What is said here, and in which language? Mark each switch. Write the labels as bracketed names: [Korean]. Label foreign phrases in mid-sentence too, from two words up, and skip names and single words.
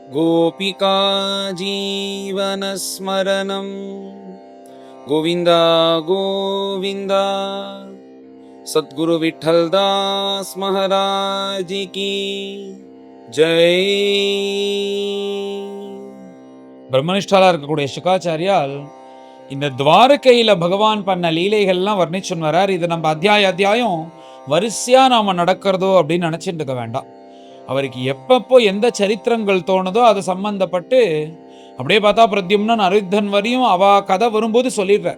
[Sanskrit] गोपिका जीवनस्मरणं गोविन्द गोविन्द। [Hindi] सद्गुरु विठ्ठलदास महाराज की जय। [Tamil] பிரம்மனிஷ்டாலா இருக்கக்கூடிய சுகாச்சாரியால் இந்த துவாரகையில பகவான் பண்ண லீலைகள்லாம் வர்ணிச்சுன்னு வரார். இது நம்ம அத்தியாயம் வரிசையா நாம நடக்கிறதோ அப்படின்னு நினைச்சிட்டு இருக்க வேண்டாம். அவருக்கு எப்பப்போ எந்த சரித்திரங்கள் தோணுதோ அது சம்பந்தப்பட்டு அப்படியே பார்த்தா பிரத்யும்னன் அனிருத்தன் வரையும் அவ கதை வரும்போது சொல்லிடுறார்.